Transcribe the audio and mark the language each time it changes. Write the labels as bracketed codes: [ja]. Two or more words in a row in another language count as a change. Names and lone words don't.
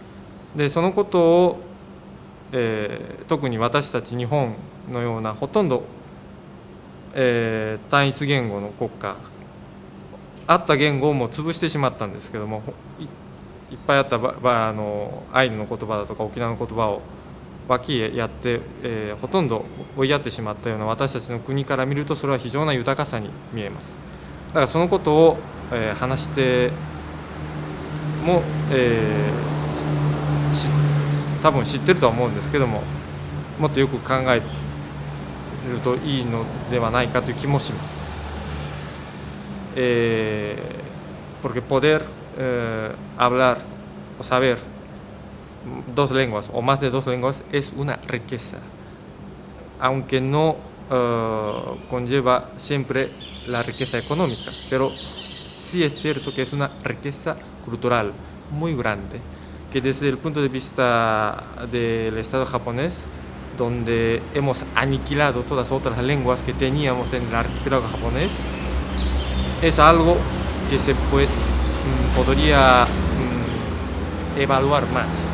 [ja] でそのことを、特に私たち日本のようなほとんど、単一言語の国家あった言語をもう潰してしまったんですけども、いっぱいあったアイヌの言葉だとか沖縄の言葉を脇へやって、ほとんど追いやってしまったような私たちの国から見るとそれは非常な豊かさに見えます。だからそのことを、話しても、多分知ってるとは思うんですけども、もっとよく考えるといいのではないかという気もします [es] 。porque poder hablar o saber 2 lenguas o más de 2 lenguas es una riqueza, aunque no conlleva siempre la riqueza económica, pero sí es cierto que es una riqueza cultural muy grande, que desde el punto de vista del Estado japonés, donde hemos aniquilado todas las otras lenguas que teníamos en el archipiélago japonés, es algo que se podría evaluar más.